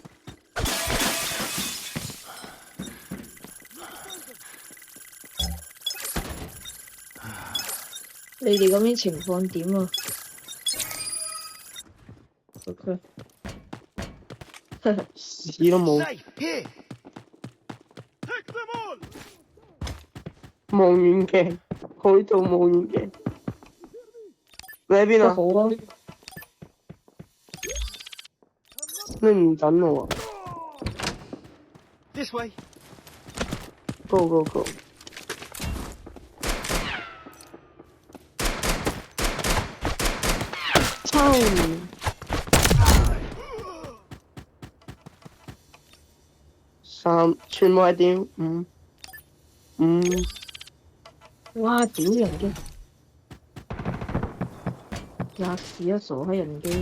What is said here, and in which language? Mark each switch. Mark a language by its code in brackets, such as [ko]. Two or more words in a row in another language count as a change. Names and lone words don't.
[yue] 你哋嗰邊情況點啊 ？OK，屎都冇。 [en] Safe here. Take them all. [yue] 望遠鏡， 海盜冒險嘅。你喺邊啊？都好咯。你唔等我啊 [en] This way. ？ Go go go！ [yue] 操！3全部係點？5。哇！屌人機，吔屎啊！傻閪人機，